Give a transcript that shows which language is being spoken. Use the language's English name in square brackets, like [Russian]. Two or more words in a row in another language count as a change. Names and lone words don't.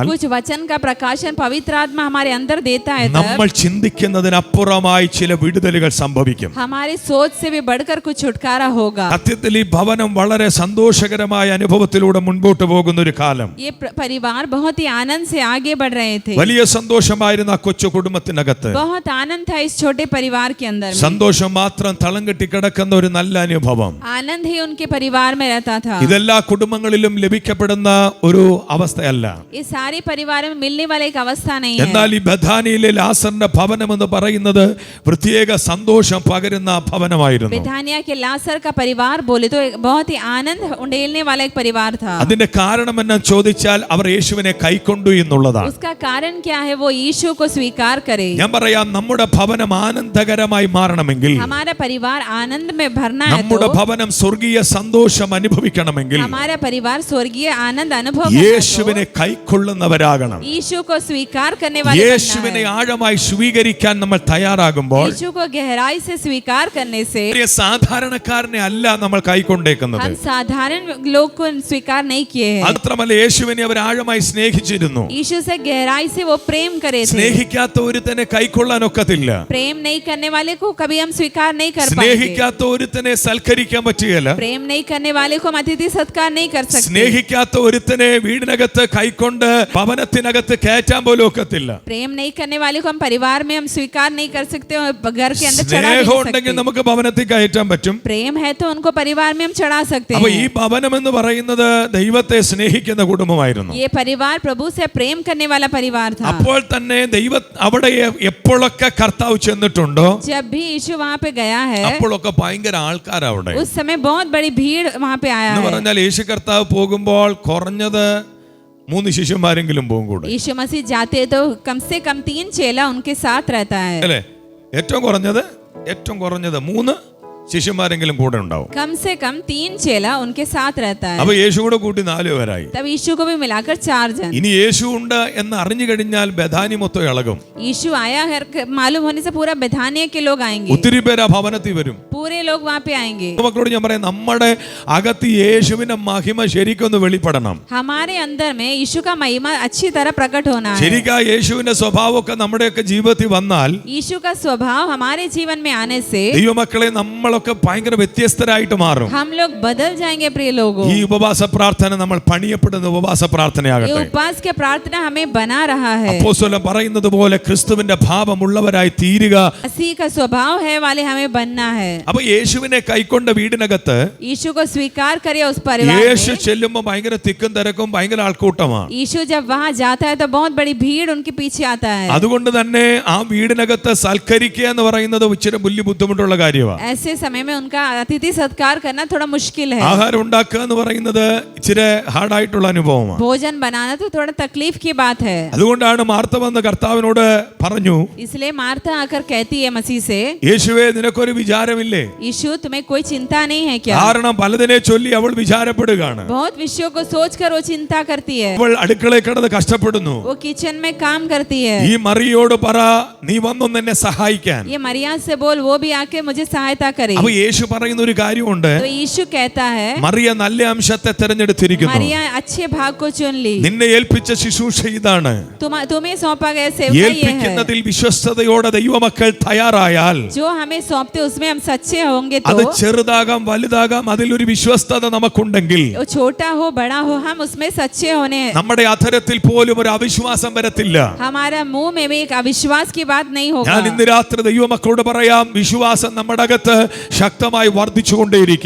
[Hindi] कुछ वचन का प्रकाशन पवित्र आत्मा हमारे अंदर देता है [Malayalam] നമ്മൾ [Hindi] तब [Malayalam] ചിന്തിക്കുന്നതിനപ്പുറമായി ചില വിടുതലുകൾ സംഭവിക്കും. [Hindi] हमारी सोच से भी बढ़कर कुछ छुटकारा होगा. [Malayalam] സത്യത്തിൽ ഈ ഭവനം വളരെ സന്തോഷകരമായ അനുഭവത്തിലൂടെ മുൻപോട്ട് പോകുന്ന ഒരു കാലം. [Hindi] ये परिवार बहुत ही आनंद से आगे बढ़ रहे थे. [Malayalam] വലിയ സന്തോഷമായിരുന്നു ആ കൊച്ചു കുടുംബത്തിനകത്ത്. [Hindi] बहुत आनंद था इस छोटे परिवार के अंदर में. [Malayalam] സന്തോഷം മാത്രം തളം കെട്ടി കിടക്കുന്ന ഒരു നല്ല അനുഭവം. [Hindi] आनंद ही उनके परिवार में रहता था. [Malayalam] ഇതെല്ലാ കുടുംബങ്ങളിലും ലഭിക്കപ്പെടുന്ന ഒരു അവസ്ഥയല്ല. [Hindi] ये सारे परिवारों में मिलने वाला एक अवस्था नहीं है. [Malayalam] എന്നാൽ ഈ ബഥാനിയിലെ ലാസറിന്റെ ഭവനം എന്ന് പറയുന്നത് പ്രത്യേക സന്തോഷം പകരുന്ന ഭവനമായിരുന്നു. [Hindi] बेथानिया के लासर का परिवार बोले तो एक बहुत ही आनंद उंडेलने वाला एक परिवार था. [Malayalam] അതിന്റെ കാരണം എന്ന് ചോദിച്ചാൽ അവർ യേശുവിനെ കൈക്കൊണ്ടു എന്നുള്ളതാണ്. [Hindi] उसका कारण क्या है? वो यीशु को स्वीकार करे. [Malayalam] ഞാൻ പറയാം, നമ്മുടെ ഭവനം ആനന്ദകരമായി മാറണമെങ്കിൽ, [Hindi] हमारा परिवार आनंद में भरना है [Malayalam] നമ്മുടെ [Hindi] तो [Malayalam] ഭവനം സ്വർഗീയ സന്തോഷം അനുഭവിക്കണമെങ്കിൽ [Hindi] हमारा परिवार स्वर्गीय आनंद अनुभव [Malayalam] യേശുവിനെ കൈക്കൊള്ളുന്നവരാകണം. [Hindi] यीशु को स्वीकार करने वाले [Malayalam] യേശുവിനെ ആഴമായി സ്വീകരിക്കാൻ നമ്മൾ തയ്യാറാകുമ്പോൾ [Hindi] यीशु को गहराई से स्वीकार करने से [Malayalam] സാധാരണക്കാരനെ അല്ല നമ്മൾ കൈക്കൊണ്ടേക്കുന്നത്. [Hindi] हम साधारण लोग को स्वीकार नहीं किए हैं. [Malayalam] മാത്രമല്ല യേശുവിനെ അവർ ആഴമായി സ്നേഹിച്ചിരുന്നു. [Hindi] यीशु से गहराई से वो प्रेम करे थे. [Malayalam] സ്നേഹിക്കാത്ത ഒരുത്തനെ കൈക്കൊള്ളാൻ ഒക്കത്തില്ല. [Hindi] प्रेम नहीं करने वाले को कभी हम स्वीकार नहीं कर पाएंगे. [Malayalam] സ്നേഹിക്കാത്ത ഒരുത്തനെ സൽക്കരിക്കാൻ പറ്റുകയില്ല. [Hindi] प्रेम नहीं करने वाले को हम अतिथि सत्कार नहीं कर सकते. [Malayalam] സ്നേഹിക്കാത്ത ഒരുത്തനെ വീടിനകത്ത് കൈക്കൊണ്ട് ഭവനത്തിനകത്ത് കയറ്റാൻ പോലും ഒക്കത്തില്ല. [Hindi] प्रेम नहीं करने वाले को हम परिवार में हम स्वीकार नहीं कर सकते और घर के अंदर चढ़ा [Malayalam] സ്നേഹം [Hindi] नहीं [Malayalam] ഉണ്ടെങ്കിൽ [Hindi] सकते. [Malayalam] നമുക്ക് ഭവനത്തിൽ കയറ്റാൻ പറ്റും. [Hindi] प्रेम है तो उनको परिवार में हम चढ़ा सकते [Malayalam] അപ്പൊ ഈ [Hindi] हैं. [Malayalam] ഭവനം എന്ന് പറയുന്നത് ദൈവത്തെ സ്നേഹിക്കുന്ന കുടുംബമായിരുന്നു. [Hindi] ये परिवार प्रभु से प्रेम करने वाला परिवार था. [Malayalam] അപ്പോൾ തന്നെ അവിടെ എപ്പോഴൊക്കെ കർത്താവ് ചെന്നിട്ടുണ്ടോ [Hindi] जब भी यीशु वहाँ पे गया है [Malayalam] അപ്പോഴൊക്കെ ഭയങ്കര ആൾക്കാരാ അവിടെ. [Hindi] उस समय बहुत बड़ी भीड़ वहाँ पे आया [Malayalam] എന്ന് [Hindi] है. [Malayalam] പറഞ്ഞാൽ യേശു കർത്താവ് പോകുമ്പോൾ കുറഞ്ഞത് 3 ശിഷ്യന്മാരെങ്കിലും പോകും കൂടെ. [Hindi] यीशु मसीह जाते हैं तो कम से कम 3 चेला उनके साथ रहता है. [Malayalam] അല്ലേ? ഏറ്റവും കുറഞ്ഞത് 3 ശിഷ്യന്മാരെങ്കിലും കൂടെ ഉണ്ടാവും. [Hindi] कम से कम 3 चेला उनके साथ रहता है. [Malayalam] അപ്പൊ യേശു കൂടെ കൂട്ടി 4 പേരായി. [Hindi] तब यीशु को भी मिलाकर 4 जन. [Malayalam] ഇനി യേശു ഉണ്ട് എന്ന് അറിഞ്ഞു കഴിഞ്ഞാൽ ബഥാനി മൊത്തം ഇളകും. [Hindi] यीशु आया है मालूम होने से पूरा बेथानिया के लोग आएंगे. [Malayalam] ഒത്തിരി പേര് ആ ഭവനത്തിൽ വരും. [Hindi] पूरे लोग वहां पे आएंगे. [Malayalam] മക്കളോട് ഞാൻ പറയാം, നമ്മുടെ അകത്ത് യേശുവിന്റെ മഹിമ ശരിക്കൊന്ന് വെളിപ്പെടണം. [Hindi] हमारे अंदर में यीशु का महिमा अच्छी तरह प्रकट होना है. [Malayalam] ശരിക്കാ യേശുവിന്റെ സ്വഭാവമൊക്കെ നമ്മുടെയൊക്കെ ജീവിതത്തിൽ വന്നാൽ [Hindi] यीशु का स्वभाव हमारे जीवन में आने से [Malayalam] ദൈവമക്കളെ നമ്മളൊക്കെ ഭയങ്കര വ്യത്യസ്തരായിട്ട് മാറും. [Hindi] हम लोग बदल जाएंगे प्रिय लोगों. [Malayalam] ഈ ഉപവാസ പ്രാർത്ഥന നമ്മൾ പണിയപ്പെടുന്ന ഉപവാസ [Hindi] ये [Malayalam] പ്രാർത്ഥനയാകട്ടെ. [Hindi] उपवास के प्रार्थना हमें बना रहा है. [Malayalam] അപ്പോസ്തലൻ പറയുന്നത് പോലെ ക്രിസ്തുവിന്റെ ഭാവമുള്ളവരായി തീരുക. [Hindi] मसीह का स्वभाव है वाले हमें बनना है. [Malayalam] അപ്പൊ യേശുവിനെ കൈക്കൊണ്ട വീടിനകത്ത് [Hindi] यीशु को स्वीकार करिए उस परिवार [Malayalam] യേശു [Hindi] में. [Malayalam] ചെല്ലുമ്പോൾ ഭയങ്കര തിക്കും തിരക്കും ഭയങ്കര ആൾക്കൂട്ടമാണ്. [Hindi] यीशु जब वहां जाता है तो बहुत बड़ी भीड़ उनके पीछे आता है. [Malayalam] അതുകൊണ്ട് തന്നെ ആ വീടിനകത്ത് സൽക്കരിക്കുക എന്ന് പറയുന്നത് ഇച്ചിരി വലിയ ബുദ്ധിമുട്ടുള്ള കാര്യമാണ്. [Hindi] ऐसे समय में उनका अतिथि सत्कार करना थोड़ा मुश्किल है. [Malayalam] ആഹാരം ഉണ്ടാക്കുക എന്ന് പറയുന്നത് ഇച്ചിരി ഹാർഡായിട്ടുള്ള അനുഭവമാണ്. [Hindi] भोजन बनाना तो थोड़ा तकलीफ की बात है. [Malayalam] അതുകൊണ്ടാണ് മാർത്ത വന്ന് കർത്താവിനോട് പറഞ്ഞു, [Hindi] इसलिए मार्था आकर कहती है मसीह से, [Malayalam] യേശുവേ നിനക്കൊരു വിചാരമില്ലേ? [Hindi] यीशु तुम्हें कोई चिंता नहीं है क्या? [Malayalam] കാരണം പലതിനെ ചൊല്ലി അവൾ വിചാരപ്പെടുകയാണ്. [Hindi] बहुत विषयों को सोचकर वो चिंता करती है. [Malayalam] അവൾ അടുക്കളയിൽ കിടന്ന് കഷ്ടപ്പെടുന്നു. [Hindi] वो किचन में काम करती है. [Malayalam] ഈ മറിയോട് പറ, നീ വന്നൊന്ന് എന്നെ സഹായിക്കാൻ. [Hindi] ये मरिया से बोल वो भी आके मुझे सहायता करे. [Malayalam] അപ്പൊ യേശു പറയുന്ന ഒരു കാര്യമുണ്ട്, [Hindi] तो यीशु कहता है [Malayalam] മറിയ നല്ല അംശത്തെ തെരഞ്ഞെടുത്തിരിക്കുന്നു. [Hindi] मरिया अच्छे भाग को चुन ली. [Malayalam] നിന്നെ ഏൽപ്പിച്ച ശുശ്രൂഷ ഇതാണ്. [Hindi] तुम्हें सौंपा गया सेवका ये है. [Malayalam] ഏൽപ്പിക്കുന്നതിൽ വിശ്വസ്തയോടെ ദൈവമക്കൾ തയ്യാറായാൽ [Hindi] जो हमें सौंपते उसमें हम सच्चे होंगे [Malayalam] അത് [Hindi] तो [Malayalam] ചെറുതാകാം വലുതാകാം, അതിലൊരു വിശ്വസ്തത നമുക്കുണ്ടെങ്കിൽ [Hindi] वो छोटा हो बड़ा हो हम उसमें सच्चे होने हैं. [Malayalam] നമ്മുടെ അധരത്തിൽ പോലും ഒരു അവിശ്വാസം വരത്തില്ല. [Hindi] हमारा मुंह में भी एक अविश्वास की बात नहीं होगा. [Malayalam] ഞാൻ ഇന്ന് രാത്രി ദൈവമക്കളോട് പറയാം, വിശ്വാസം നമ്മുടെ അകത്ത് ശക്തമായി വർദ്ധിച്ചുകൊണ്ടേയിരിക്കും.